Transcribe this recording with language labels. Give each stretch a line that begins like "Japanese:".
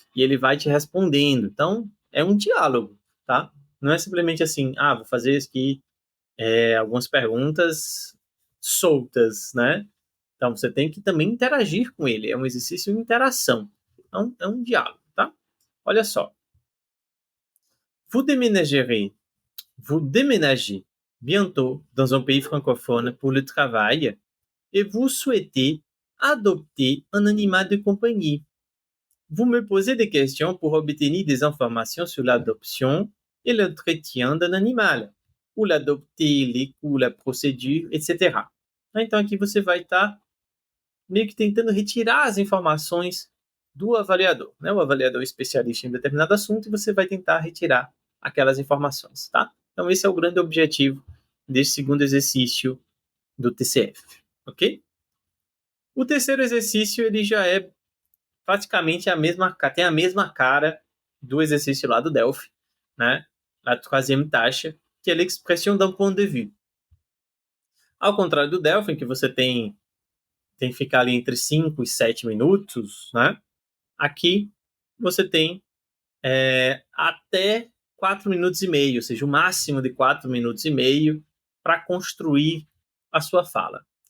Portuguese: E ele vai te respondendo. Então, é um diálogo, tá? Não é simplesmente assim, vou fazer aqui algumas perguntas soltas, né? Então, você tem que também interagir com ele. É um exercício de interação. Então, é um diálogo, tá? Olha só.
French: Vous déménagerez, vous déménagez bientôt dans un pays francophone pour le travail et vous souhaitez adopter un animal de compagnie. Vous me posez des questions pour obtenir des informations sur l'adoption et l'entretien d'un animal, ou l'adopter, les coûts, la procédure, etc.
Portuguese: Então aqui você vai estar meio que tentando retirar as informações do avaliador, né? O avaliador é especialista em determinado assunto e você vai tentar retirar aquelas informações, tá? Então esse é o grande objetivo desse segundo exercício do TCF, ok? O terceiro exercício, ele já é praticamente tem a mesma cara do exercício lá do Delphi, né?
French: La troisième tâche,
Portuguese: que é
French: l'expression d'un point de vue.
Portuguese: Ao contrário do Delphi, em que você tem que ficar ali entre 5 e 7 minutos, né? Aqui você tem até 4 minutos e meio, ou seja, o máximo de 4 minutos e meio para construir a sua fala.